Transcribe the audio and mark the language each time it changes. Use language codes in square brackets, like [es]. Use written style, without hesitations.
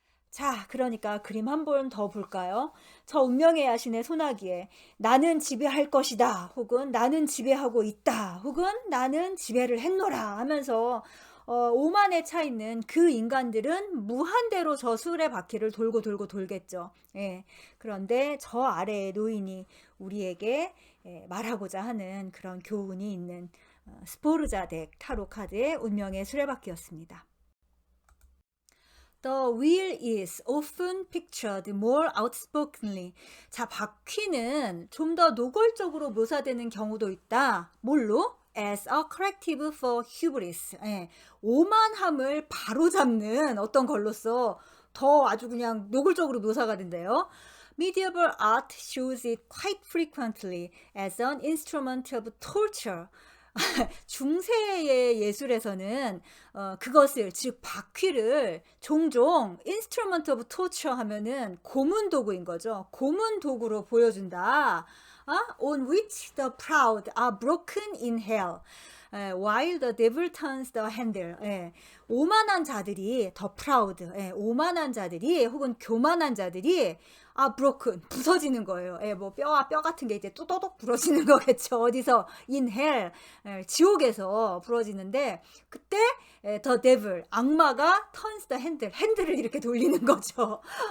[ko] 자, 그러니까 그림 한 번 더 볼까요? 저 운명의 야신의 소나기에 나는 지배할 것이다, 혹은 나는 지배하고 있다, 혹은 나는 지배를 했노라 하면서 오만에 차 있는 그 인간들은 무한대로 저 수레 바퀴를 돌고 돌고 돌겠죠. 예. 그런데 저 아래의 노인이 우리에게 말하고자 하는 그런 교훈이 있는 스포르자 덱 타로 카드의 운명의 수레바퀴였습니다. [en] The wheel is often pictured more outspokenly. [ko] 자, 바퀴는 좀 더 노골적으로 묘사되는 경우도 있다. 뭘로? [en] As a corrective for hubris. [ko] 예, 오만함을 바로잡는 어떤 걸로써 더 아주 그냥 노골적으로 묘사가 된대요. [en] Medieval art shows it quite frequently as an instrument of torture. [ko] 중세의 예술에서는 그것을, 즉 바퀴를 종종 [en] instrument of torture [ko] 하면은 고문 도구인 거죠. 고문 도구로 보여준다. [en] On which the proud are broken in hell, while the devil turns the handle. [ko] 오만한 자들이, 더 proud, 오만한 자들이 혹은 교만한 자들이 broken, 부서지는 거예요. 뭐 뼈와 뼈 같은 게 이제 뚜도독 부러지는 거겠죠. 어디서? [en] in hell, [ko] 지옥에서 부러지는데, 그때 [en] the devil, [ko] 악마가 [en] turns the handle, [ko] 핸들을 이렇게 돌리는 거죠.